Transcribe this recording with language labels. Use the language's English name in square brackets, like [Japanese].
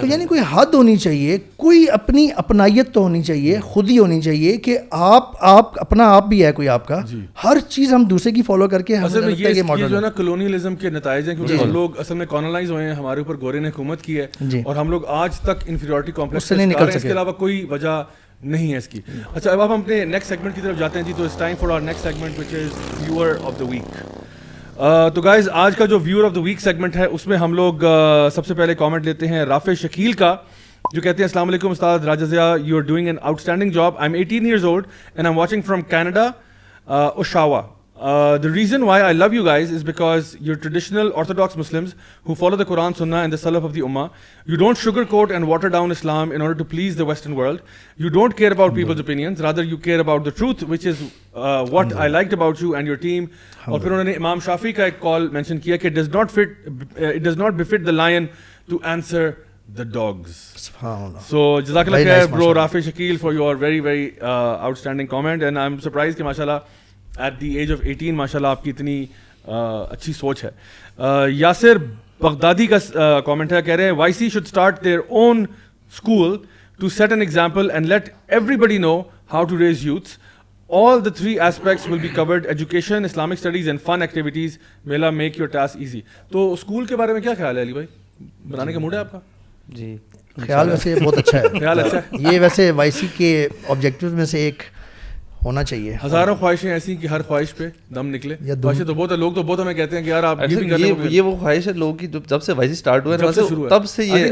[Urdu] تو یعنی کوئی حد ہونی چاہیے, کوئی اپنی اپنائیت تو ہونی چاہیے, خود ہی ہونی چاہیے کہ آپ اپنا آپ بھی ہے کوئی آپ کا, ہر چیز ہم دوسرے کی فالو کر کے. اصل میں یہ جو ہے نا کلونیلزم کے نتائج ہیں, کیونکہ ہم لوگ اصل میں کالونائز ہوئے ہیں, ہمارے اوپر گورے نے حکومت کی ہے, اور ہم لوگ آج تک انفیریورٹی کمپلیکس سے نکل سکے, اس کے علاوہ کوئی وجہ نہیں ہے اس کی. اچھا, اب ہم اپنے نیکسٹ سیگمنٹ کی طرف جاتے ہیں جی. [English] تو it's time for our next segment which is viewer of the week. [Urdu] تو گائز آج کا جو viewer of the week segment ہے اس میں ہم لوگ سب سے پہلے کامنٹ لیتے ہیں رافع شکیل کا, جو کہتے ہیں السلام علیکم استاد راجہ Zia, [English] You are doing an outstanding job. I am 18 years old and I'm watching from Canada, Oshawa. The reason why I love you guys is because you're traditional Orthodox Muslims who follow the Quran, Sunnah and the Salaf of the Ummah. You don't sugarcoat and water down Islam in order to please the Western world. You don't care about people's opinions, rather you care about the truth, which is what I liked about you and your team. [Urdu] اور پھر انہوں نے امام شافعی کا ایک کال mention کیا کہ [English] it does not befit the lion to answer the dogs. So jazakallah khair bro Rafi Shakil for your very very outstanding comment, and I'm surprised کہ ماشاءاللہ at the age of 18 [Urdu] ماشاءاللہ آپ کی اتنی اچھی سوچ ہے. یاسر بغدادی کا کامنٹ ہے, کہہ رہے ہیں [English] YC should start their own school to set an example and let everybody know how to raise youths. All the three aspects will be covered: education, Islamic studies and fun activities. May Allah make your task easy. [Urdu] تو school کے بارے میں کیا خیال ہے علی بھائی, بنانے کا موڈ ہے آپ کا؟ جی خیال ویسے بہت اچھا ہے, خیال اچھا ہے. یہ ویسے وائی سی کے آبجیکٹیوز میں سے ایک ہونا چاہیے. ہزاروں خواہشیں ایسی کہ ہر خواہش پہ دم نکلے. خواہشیں تو بہت ہے, لوگ تو بہت ہمیں کہتے ہیں کہ یار آپ یہ بھی کر لیں. یہ وہ خواہش ہے لوگوں کی جب سے وائی سی اسٹارٹ ہوا ہے, تب سے یہ